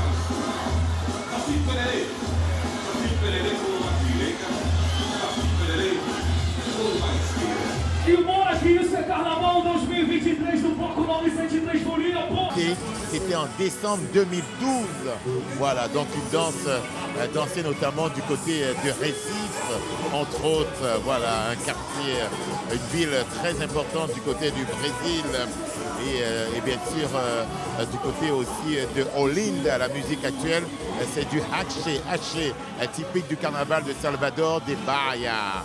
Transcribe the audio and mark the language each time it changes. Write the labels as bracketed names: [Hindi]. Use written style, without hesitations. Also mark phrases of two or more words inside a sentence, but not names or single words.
[Portuguese] E bora que isso é Carnaval 2023 do Bloco 903 Bolívia, pô! [French] C'était en décembre 2012. Voilà, donc ils dansaient notamment du côté de Recife, entre autres, voilà, un quartier, une ville très importante du côté du Brésil et bien sûr du côté aussi de Olinda, la musique actuelle, c'est du haché, typique du carnaval de Salvador de Bahia.